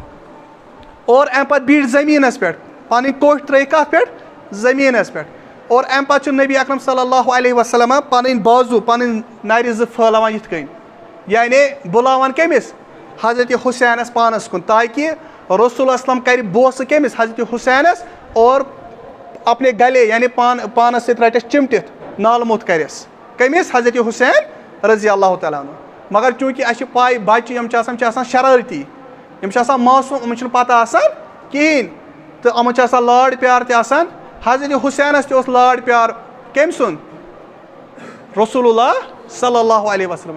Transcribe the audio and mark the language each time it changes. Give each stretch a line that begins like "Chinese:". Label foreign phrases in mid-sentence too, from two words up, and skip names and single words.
Kashmiri: اور اَمہِ پتہٕ بیٖٹھۍ زٔمیٖنس پٮ۪ٹھ پنٕنۍ کوٹھۍ ترٲیِکھ کتھ پٮ۪ٹھ زٔمیٖنس پٮ۪ٹھ اور اَمہِ پتہٕ چھُ نبی اکرم صلی اللہ علیہ وسلم پنٕنۍ بازوٗ پنٕنۍ نرِ زٕ پھٲلاوان یِتھ کٔنۍ یعنی بُلاوان کٔمِس حضرت حسینس پانس کُن تاکہِ رسول اللہ وسلم کرِ بوسہٕ کٔمِس حضرت حسینس
Urdu: اور اپنے گلے
Kashmiri: یعنی پانس سۭتۍ رٹٮ۪س چِمٹِتھ نالہٕ موٚت کرٮ۪س کٔمِس حضرت حسین رضی اللہ تعالیٰ عنہ. مگر چوٗنٛکہِ اَسہِ چھِ پاے بچہِ یِم چھِ آسان شرٲرتی یِم چھِ آسان معصوٗم یِمن چھُنہٕ پتہ آسان کِہیٖنۍ تہٕ یِمن چھِ آسان لاڈ پیار تہِ آسان. حضرت حسینس تہِ اوس لاڈ پیار کٔمۍ سُنٛد رسول اللہ صلی اللہ علیہ وسلم.